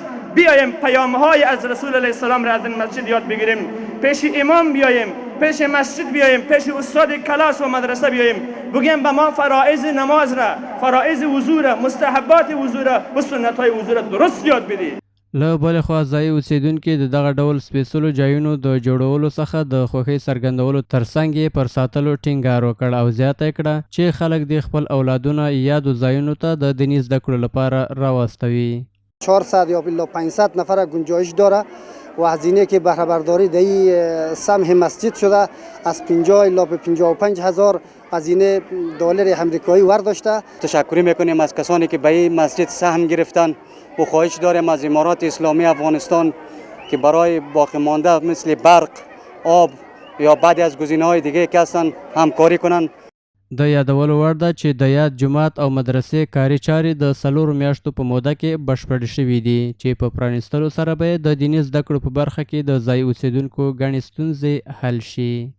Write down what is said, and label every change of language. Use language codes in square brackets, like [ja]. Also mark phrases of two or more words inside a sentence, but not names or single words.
[fa] بیایم پیام‌های از رسول [ar] علیه السلام [fa] را از این مسجد یاد بگیریم، پیش امام بیایم، پیش مسجد بیایم، پیش استاد کلاس و مدرسه بیایم، بگیم به ما فرائض نماز را، فرائض وضو را، مستحبات وضو را و سنت‌های وضو را درست یاد بدید. [ps] له بلې خوا ځایي اوسیدونکي د دغه ډول سپېڅلو ځایونو د جوړولو څخه د خوښۍ څرګندولو ترڅنګ یې پر ساتلو ټینګار وکړ او زیاته کړه چې خلک دې خپل اولادونه یادو ځایونو ته د دیني زده کړو لپاره راواستوي. [fa] 400 یا بالله 500 نفر گنجایش داره و هزینه که بهره برداری در سمح مسجد شده از 50 الی 55 هزار هزینه دلار آمریکایی ورداشته. تشکر میکنیم از کسانی که به این مسجد سهم گرفتن و خواهش داریم از امارات اسلامی افغانستان که برای باقی مانده مثل برق، آب یا بعضی از گزینه‌های دیگه که هستن همکاری کنن. [ps] د یادولو وړ ده چې د یاد جومات او مدرسې کاري چارې د 4 میاشتو په موده کې بشپړې شوي دي چې په پرانیستلو سره به د دیني زده کړو په برخه کې د ځایي اوسیدونکو ګڼې ستونزې حل شي.